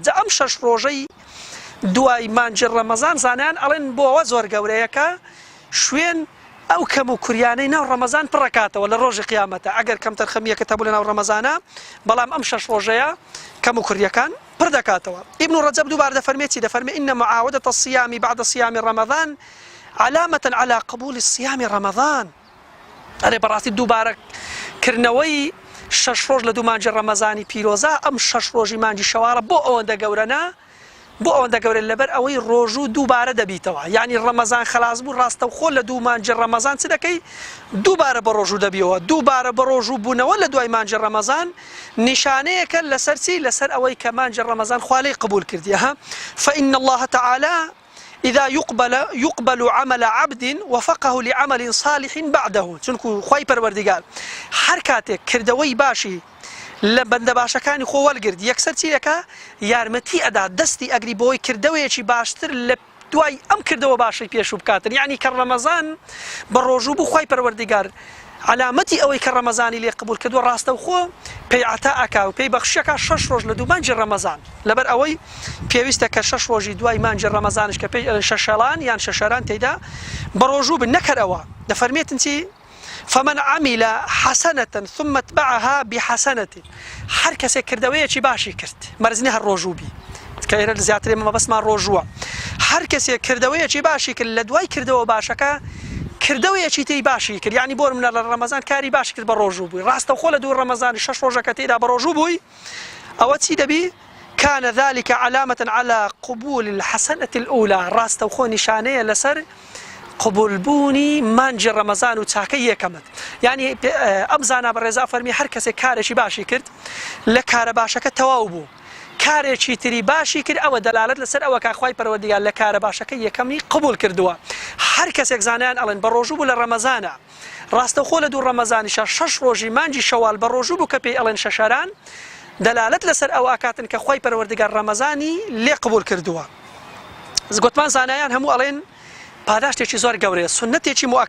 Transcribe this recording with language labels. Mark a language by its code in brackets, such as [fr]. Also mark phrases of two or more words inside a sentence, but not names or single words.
[ckb] جا ئەم 6 ڕۆژەی دوای مانجی ڕەمەزان زانیان ئەڵێن بۆ ئەوە زۆر گەورەیەکە شوێن ئەو کەم و کوریانەی ناو ڕەمەزان پڕەکاتەوە لە ڕۆژی قیامەتە ئەگەر کەم تەرخەمیەکە هەبوو لە ناو ڕەمەزانە بەڵام ئەم 6 ڕۆژەیە کەم و کوریەکان پڕ دەکاتەوە. ابن رجب دووبارە دەفەرمێ [ar] إن معاودة الصيام بعد صيام رمضان علامة على قبول صيام رمضان. [ckb] ئەرێ بەڕاستی دووبارە کردنەوەی 6 ڕۆژ لە دوو مانجی ڕەمەزانی پیرۆزە ئەم 6 ڕۆژی مانجی شەوارە بۆ ئەوەندە گەورەنە بۆ ئەوەندە گەورە لەبەر ئەوەی ڕۆژوو دووبارە دەبیتەوە یعنی ڕەمەزان خلاص بوو ڕاستەوخۆ لە دوو مانجی ڕەمەزان چ دەکەی دووبارە بە ڕۆژوو دەبیەوە دووبارە بە ڕۆژوو بوونەوە لە دوای مانجی ڕەمەزان نیشانەیەکە لەسەر چی لەسەر ئەوەی کە مانجی ڕەمەزان خوا لێی قبول کردیە [ar] فإن الله تعالى إذا يقبل عمل عبد وفقه لعمل صالح بعده [ckb] چونکو خوای پەروەردیگار هەر کاتێک کردەوەی باشی لە بەندە باشەکانی خۆ وەرگرت یەکسەر چیەکە یارمەتی ئەدا دەستی ئەگری بۆی کردەوەیەکی باشتر لە دوای ئەم کردەوە باشی پێش بکاتن یعنی کە ڕەمەزان بە ڕۆژوو بوو خوای پەروەردیگار علامەتی ئەوەی کە ڕەمەزانی لێ قبول کردووە ڕاستەوخۆ پێی عەتا ئەکا و پێی بەخشیەکە 6 ڕۆژ لە دوو مانجی ڕەمەزان لەبەر ئەوەی پێویستە کە 6 ڕۆژی دوای مانجی ڕەمەزانش کە پێی شەشەڵان یان شەشەران تێیدا بە ڕۆژوو بن نەکەرەوە دەفەرمێتن چی [ar] فمن عمل حسنة ثم اتبعها بحسنة [ckb] هر کەسێک کردەوەیەکی باشی کرد مەرزنی هەر ڕۆژوو بی کە ئێرە زیاتر ئێمە بەسمان ڕۆژووە هەر کەسێک کردەوەیەکی باشی کرد لە دوای کردەوە باشەکە کردەوەیەکی تری باشی کرد یعنی بۆ منە لە ڕەمەزان کاری باشی کرد بە ڕۆژوو بووی ڕاستەوخۆ لە دوو ڕەمەزانی 6 ڕۆژەکە تێدا بە ڕۆژوو بووی ئەوە چی دەبی [ar] كان ذلك علامة على قبول الحسنة الأولى [ckb] ڕاستەوخۆ نیشانەیە لەسەر قبول بوونی مانجی ڕەمەزان و چاکەی یەکەمت یعنی ئەم زانا بەڕێزا فەرمی هەر کەسێک کارێکی باشی کرد لە کارە باشەکە تەواو بوو کارێکی تری باشی کرد ئەوە دەلالەت لەسەر ئەوە کە خوای پەروەردیگار لە کارە باشەکە یەکەمی قبول کردووە هەر کەسێک زانیان ئەڵێن بە ڕۆژوو بوو لە ڕەمەزانە ڕاستەوخۆ لە دوو ڕەمەزانیشە 6 ڕۆژی مانجی شەوال بە ڕۆژوو بوو کە پێی ئەڵێن شەشەران دەلالەت لەسەر ئەو ئاکاتن کە خوای پەروەردیگار ڕەمەزانی لێ قبول کردووە گوتمان زانایان هەموو ئەڵێن پاداشتێکی زۆر گەورەیە سنەتێکی